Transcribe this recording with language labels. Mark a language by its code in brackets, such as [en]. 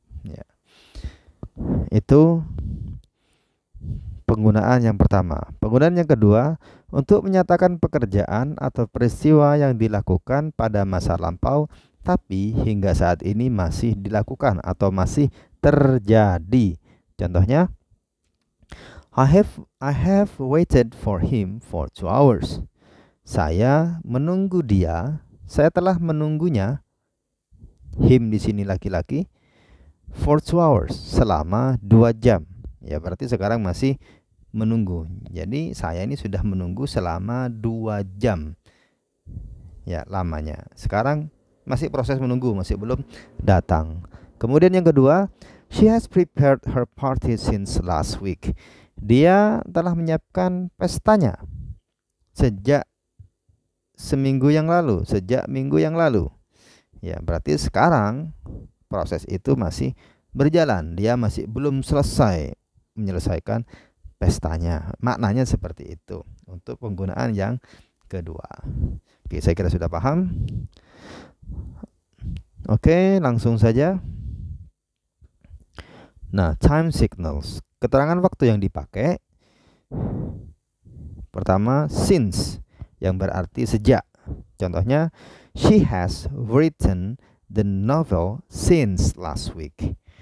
[id] Ya, itu penggunaan yang pertama. Penggunaan yang kedua, untuk menyatakan pekerjaan atau peristiwa yang dilakukan pada masa lampau tapi hingga saat ini masih dilakukan atau masih terjadi. [en] Contohnya, I have waited for him for 2 hours. [id] Saya menunggu dia, saya telah menunggunya. Him di sini laki-laki. [en] For 2 hours, [id] selama 2 jam. Ya, berarti sekarang masih menunggu. Jadi saya ini sudah menunggu selama 2 jam. Ya, lamanya. Sekarang masih proses menunggu, masih belum datang. Kemudian yang kedua, [en] she has prepared her party since last week. [id] Dia telah menyiapkan pestanya sejak seminggu yang lalu, sejak minggu yang lalu. Ya, berarti sekarang proses itu masih berjalan. Dia masih belum selesai menyelesaikan pestanya. Maknanya seperti itu untuk penggunaan yang kedua. Oke, saya kira sudah paham. Oke, langsung saja. Nah, time signals. Keterangan waktu yang dipakai. Pertama, since, yang berarti sejak. [en] Contohnya, she has written the novel since last week.